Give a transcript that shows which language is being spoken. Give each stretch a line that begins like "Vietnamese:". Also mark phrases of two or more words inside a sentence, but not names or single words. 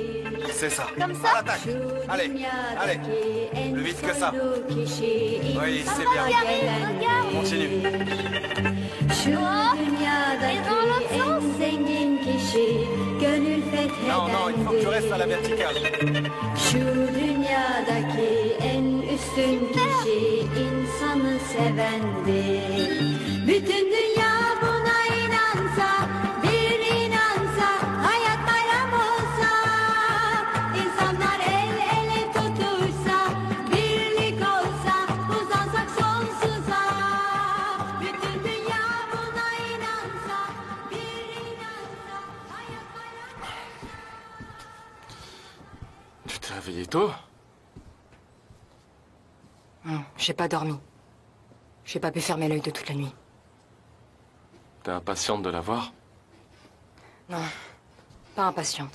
French: C'est ça. comme ça? À l'attaque. Allez, allez. Plus vite que ça. Oui, c'est bien. Regarde. Continue. Et dans l'autre sens? Non, non, il faut que tu restes à la verticale.
Turkish: Şu dünyadaki en üstün kişi insanı sevendir. Bütün dünya buna inansa, bir inansa, hayat bayram olsa, insanlar el ele tutuşsa, birlik olsa, uzansak sonsuza. Bütün dünya buna inansa, bir inansa, hayat bayram
French: Tu t'es réveillé tôt? J'ai pas dormi. J'ai pas pu fermer l'œil de toute la nuit. T'es impatiente de la voir? Non, pas impatiente.